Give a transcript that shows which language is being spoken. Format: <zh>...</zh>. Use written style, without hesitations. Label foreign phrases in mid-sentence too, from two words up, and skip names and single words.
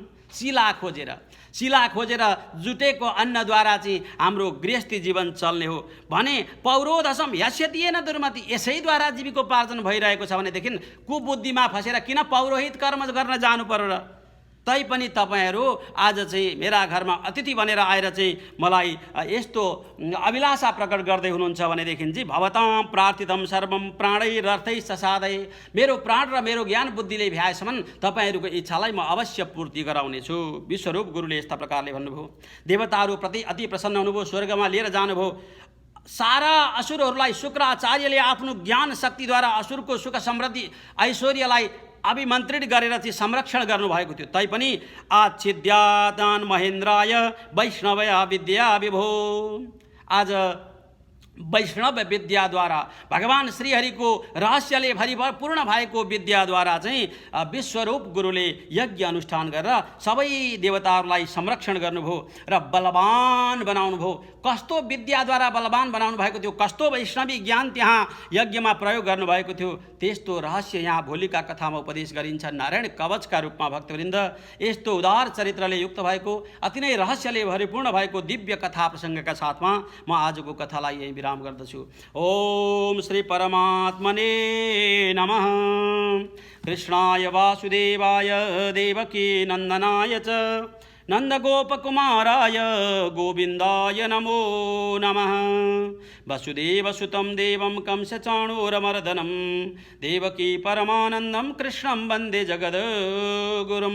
<ne>शिला खोजेर जुटेको अन्नद्वारा चाहिँ हाम्रो गृहस्थी जीवन चल्ने हो भने</ne> <sa>पौरोधसम ह्यस्यतिएन दुर्मति,</sa> <ne>यसैद्वारा जीविकोपार्जन भइरहेको छ भनेदेखि कुबुद्धिमा फसेर किन पौरोहित कर्म गर्न जानु पर्यो र? तैपनि तपाईँहरू आज चाहिँ मेरा घरमा अतिथि बनेर आएर चाहिँ मलाई यस्तो अभिलाषा प्रकट गर्दै हुनुहुन्छ भनेदेखि चाहिँ</ne> <sa>भवतां प्रार्थितम सर्वम प्राणैरर्थै ससादै,</sa> <ne>मेरो प्राण र मेरो ज्ञान बुद्धिले भ्याएसम्म तपाईँहरूको इच्छालाई म अवश्य पूर्ति गराउनेछु। विश्वरूप गुरुले यस्ता प्रकारले भन्नुभयो। देवताहरू प्रति अति प्रसन्न हुनुभयो, स्वर्गमा लिएर जानुभयो। सारा असुरहरूलाई शुक्राचार्यले आफ्नो ज्ञान शक्तिद्वारा असुरको सुख समृद्धि ऐश्वर्यलाई अभिमन्त्रित गरेर चाहिँ संरक्षण गर्नुभएको थियो।</ne> <sa>तैपनि आच्छिद्यादान महेन्द्राय वैष्णवय विद्या विभो,</sa> <ne>आज वैष्णव विद्याद्वारा भगवान श्रीहरिको रहस्यले भरिपूर्ण भएको विद्याद्वारा चाहिँ विश्वरूप गुरुले यज्ञ अनुष्ठान गरेर सबै देवताहरूलाई संरक्षण गर्नुभयो र बलवान बनाउनुभयो। कस्तो विद्याद्वारा बलवान बनाउनु भएको थियो, कस्तो वैष्णवी ज्ञान त्यहाँ यज्ञमा प्रयोग गर्नुभएको थियो, त्यस्तो रहस्य यहाँ भोलिका कथामा उपदेश गरिन्छ। नारायण कवचका रूपमा भक्तवृन्द यस्तो उदार चरित्रले युक्त भएको, अति नै रहस्यले भरिपूर्ण भएको दिव्य कथा प्रसङ्गका साथमा म आजको कथालाई यही विराम गर्दछु।</ne> <sa>ओम श्री परमात्मने नमः। कृष्णाय वासुदेवाय देवकी नन्दनाय च नन्दगोपकुमाराय गोविन्दाय नमो नमः। वसुदेवसुतं देवं कंसचाणूरमर्दनं देवकी परमानन्दं कृष्णं वन्दे जगद्गुरुं।</sa>